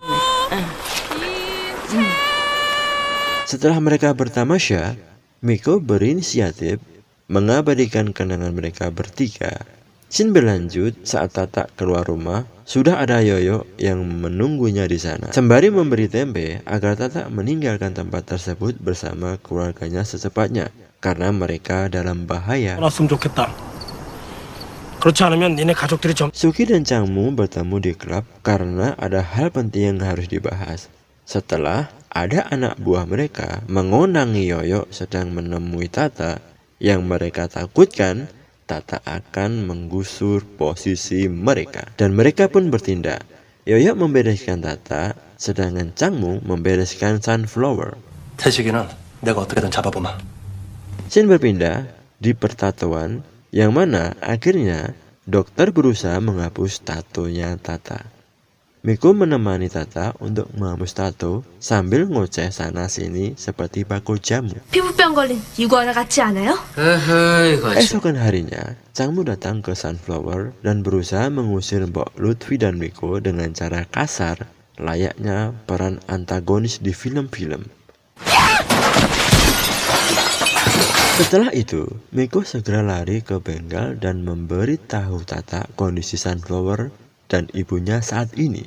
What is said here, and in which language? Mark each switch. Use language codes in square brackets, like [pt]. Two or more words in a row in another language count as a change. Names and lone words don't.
[id] Setelah mereka bertamasya, Miko berinisiatif mengabadikan kenangan mereka bertiga. Scene berlanjut saat Tata keluar rumah. Sudah ada Yoyo yang menunggunya di sana, sembari memberi tempe agar Tata meninggalkan tempat tersebut bersama keluarganya secepatnya karena mereka dalam bahaya. [ko] 알았으면 좋겠다. 그렇지 않으면 니네 가족들이 좀. [id] Suki dan Changmu bertemu di klub karena ada hal penting yang harus dibahas. Setelah ada anak buah mereka mengonangi Yoyo sedang menemui Tata, yang mereka takutkan Tata akan menggusur posisi mereka, dan mereka pun bertindak. Yoyo membereskan Tata, sedangkan Changmu membereskan Sunflower. [ko] 태식이는 내가 어떻게든 잡아보마. [id] Scene berpindah di pertatoan, yang mana akhirnya dokter berusaha menghapus tatonya Tata. Miko menemani Tata untuk menghapus tato sambil ngoceh sana sini seperti bakul jamu. [ko] 피부병 걸린 이구아나 같지 않아요? [id] Esokan harinya, Changmu datang ke Sunflower dan berusaha mengusir Mbok Lutfi dan Miko dengan cara kasar, layaknya peran antagonis di film-film. Setelah itu, Miko segera lari ke bengkel dan memberitahu Tata kondisi Sunflower dan ibunya saat ini.